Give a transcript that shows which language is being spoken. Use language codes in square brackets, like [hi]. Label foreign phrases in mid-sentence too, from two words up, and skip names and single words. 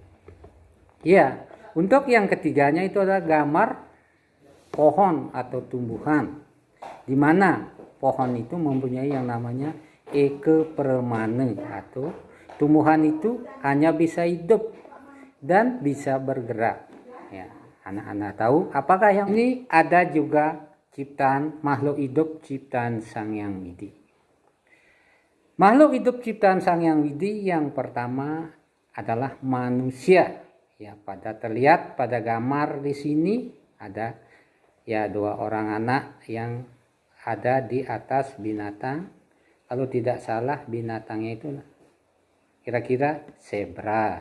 [id] Ya, untuk yang ketiganya itu adalah gambar pohon atau tumbuhan, di mana pohon itu mempunyai yang namanya ekopermana, atau tumbuhan itu hanya bisa hidup dan bisa bergerak. Ya, anak-anak tahu apakah yang ini ada juga ciptaan makhluk hidup ciptaan Sang Hyang Widi. Makhluk hidup ciptaan Sang Hyang Widi yang pertama adalah manusia. Ya, pada terlihat pada gambar di sini ada ya 2 orang anak yang ada di atas binatang. Kalau tidak salah binatangnya itu kira-kira zebra.